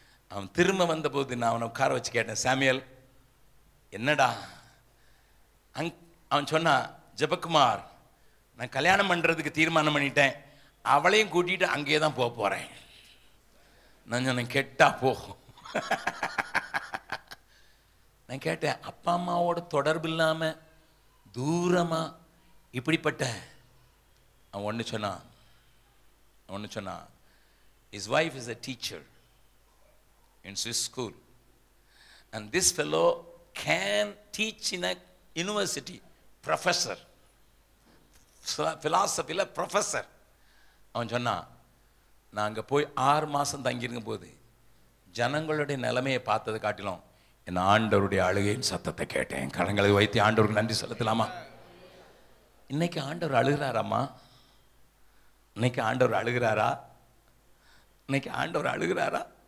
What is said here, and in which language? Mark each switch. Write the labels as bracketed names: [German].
[Tamil] அவன் திரும்ப வந்தபோது நான் அவனை உட்கார வச்சு கேட்டேன், சாமியல் என்னடா? அவன் சொன்னான், ஜெபக்குமார், நான் கல்யாணம் பண்ணுறதுக்கு தீர்மானம் பண்ணிட்டேன், அவளையும் கூட்டிகிட்டு அங்கேயே தான் போக போகிறேன். நான் சொன்னேன், கெட்டா போ. நான் கேட்டேன், அப்பா அம்மாவோட தொடர்பு இல்லாமல் தூரமாக இப்படிப்பட்ட அவன் ஒன்று சொன்னான், [English] his wife is a teacher in Swiss school and this fellow can teach in a university, professor, philosophy professor. [Tamil] அவன் சொன்னான், நான் அங்கே போய் 6 மாதம் தங்கியிருக்கும் போது ஜனங்களுடைய நிலைமையை பார்த்ததை காட்டிலும் என் ஆண்டவருடைய அழுகையின் சத்தத்தை கேட்டேன். கரங்களை வைத்து ஆண்டவருக்கு நன்றி செலுத்தலாமா? இன்னைக்கு ஆண்டவர் அழுகிறாராம்மா? இன்னைக்கு ஆண்டவர் அழுகிறாரா? இன்னைக்கு ஆண்டவர் அழுகிறாரா?